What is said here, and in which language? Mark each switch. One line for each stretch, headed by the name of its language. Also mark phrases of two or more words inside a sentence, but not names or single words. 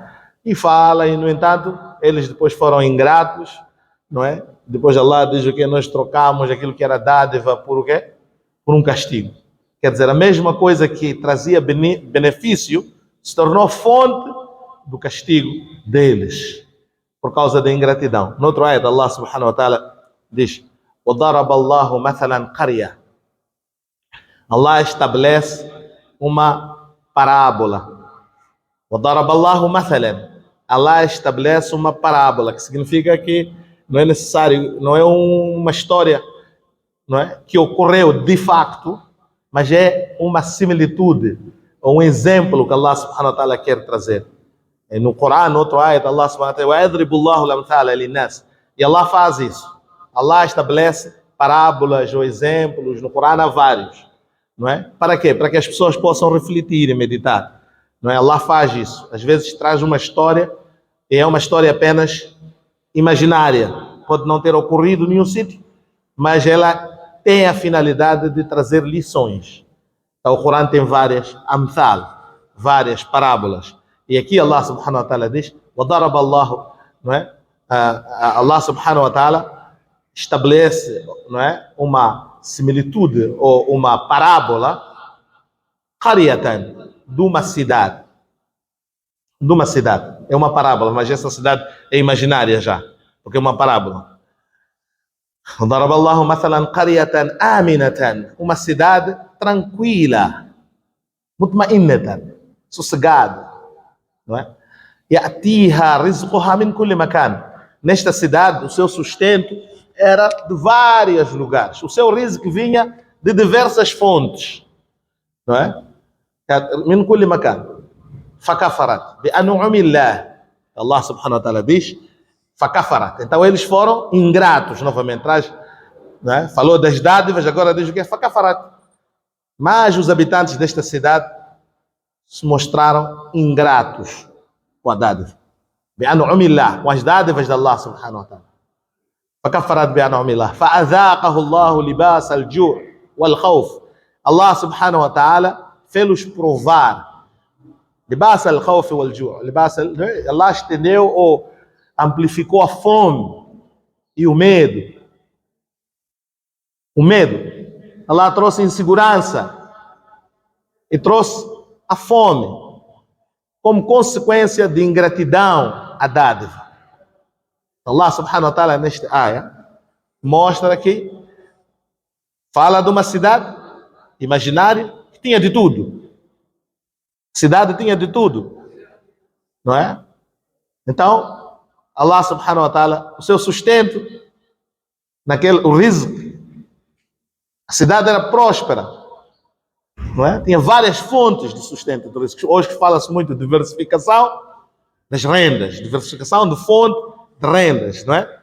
Portuguese: E fala, e no entanto, eles depois foram ingratos, não é? Depois Allah diz o que nós trocamos aquilo que era dádiva por o quê? Por um castigo. Quer dizer, a mesma coisa que trazia benefício se tornou fonte do castigo deles, por causa da ingratidão. No outro ayat, Allah
Arabic: سبحانه وتعالى
Portuguese: diz,
Arabic: وَضَرَبَ اللَّهُ مَثَلًا قَرْيَةً.
Portuguese: Allah estabelece uma parábola.
Arabic: وَضَرَبَ اللَّهُ مَثَلًا.
Portuguese: Allah estabelece uma parábola, que significa que não é necessário, não é uma história, não é, que ocorreu de facto, mas é uma similitude, ou um exemplo que Allah
Arabic: سبحانه وتعالى
Portuguese: quer trazer. E no Corão, no outro ayat, Allah
Arabic: سبحانه وتعالى, وَيَضْرِبُ اللَّهُ الْأَمْثَالَ لِلنَّاسِ.
Portuguese: E Allah faz isso. Allah estabelece parábolas ou exemplos, no Corão há vários, não é? Para quê? Para que as pessoas possam refletir e meditar, não é? Allah faz isso. Às vezes traz uma história, e é uma história apenas imaginária, pode não ter ocorrido em nenhum sítio, mas ela tem a finalidade de trazer lições. Então, o Corão tem várias amthal, várias parábolas. E aqui Allah
Arabic: سبحانه وتعالى
Portuguese: diz,
Arabic: وَضَرَبَ اللَّهُ,
Portuguese: não é? Allah
Arabic: سبحانه وتعالى
Portuguese: estabelece, não é? Uma similitude ou uma parábola, qaryatan, de uma cidade. De uma cidade. É uma parábola, mas essa cidade é imaginária já, porque é uma parábola.
Arabic: ضرب الله مثلا قرية آمنة,
Portuguese: uma cidade tranquila, مطمئنة, sossegada, não é?
Arabic: يأتيها رزقها من كل مكان.
Portuguese: Nesta cidade, o seu sustento era de vários lugares. O seu rizq vinha de diversas fontes, não é?
Arabic: من كل مكان فكفرت بأنعم الله.
Portuguese: Allah
Arabic: سبحانه وتعالى
Portuguese: diz فكفرت. Então eles foram ingratos novamente. Traz, não é? Falou das dádivas, agora diz o que é فكفرت. Mas os habitantes desta cidade se mostraram ingratos com a dádiva.
Arabic: بأنعم الله,
Portuguese: com as dádivas de Allah
Arabic: سبحانه وتعالى. فكفرت بأنعم الله فأذاقه الله لباس الجوع والخوف.
Portuguese: Allah
Arabic: سبحانه وتعالى
Portuguese: fez-los provar.
Arabic: لباس الخوف والجوع.
Portuguese: Allah estendeu ou amplificou a fome e o medo. O medo. Allah trouxe insegurança e trouxe a fome como consequência de ingratidão à dádiva. Allah
Arabic: سبحانه وتعالى
Portuguese: neste ayah mostra que fala de uma cidade imaginária que tinha de tudo. A cidade tinha de tudo, não é? Então, Allah
Arabic: سبحانه وتعالى,
Portuguese: o seu sustento, o rizq, a cidade era próspera, não é? Tinha várias fontes de sustento do rizq. Hoje fala-se muito de diversificação das rendas, diversificação de fonte de rendas, não é?